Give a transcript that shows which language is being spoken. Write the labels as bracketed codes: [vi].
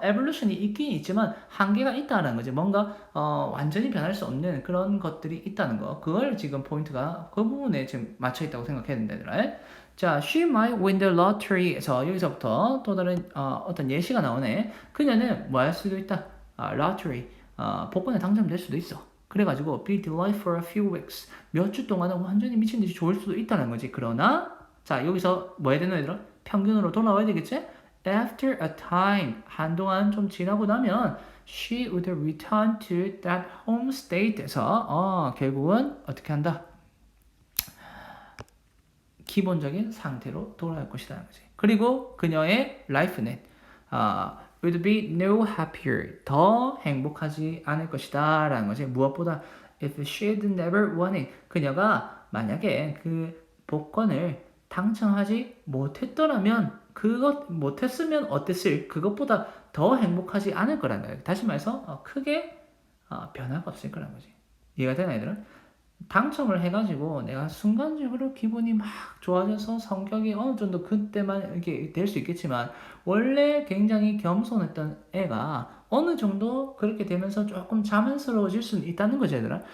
[ko] 에볼루션이 있긴 있지만 한계가 있다는 거지. 뭔가 완전히 변할 수 없는 그런 것들이 있다는 거. 그걸 지금 포인트가 그 부분에 지금 맞춰 있다고 생각해야 된다 얘들아. 자, [en] she might win the lottery [ko] 에서 여기서부터 또 다른 어떤 예시가 나오네. 그녀는 뭐 할 수도 있다. lottery, 복권에 당첨될 수도 있어. 그래가지고 [en] be delighted for a few weeks. [ko] 몇 주 동안은 완전히 미친 듯이 좋을 수도 있다는 거지. 그러나 자 여기서 뭐 해야 되는 얘들아? 평균으로 돌아와야 되겠지? [en] After a time, [ko] 한동안 좀 지나고 나면 [en] she would return to that home state에서 [ko] 결국은 어떻게 한다? 기본적인 상태로 돌아갈 것이라는 거지. 그리고 그녀의 [en] life는 would be no happier. [ko] 더 행복하지 않을 것이다 라는 거지. 무엇보다 [en] if she had never won it. [ko] 그녀가 만약에 그 복권을 당첨하지 못했더라면 그것 못했으면 어땠을 그것보다 더 행복하지 않을 거라는 거예요. 다시 말해서 크게 변화가 없을 거라는 거지. 이해가 되나 얘들아? 당첨을 해가지고 내가 순간적으로 기분이 막 좋아져서 성격이 어느 정도 그때만 이렇게 될 수 있겠지만 원래 굉장히 겸손했던 애가 어느 정도 그렇게 되면서 조금 자만스러워질 수는 있다는 거지 얘들아.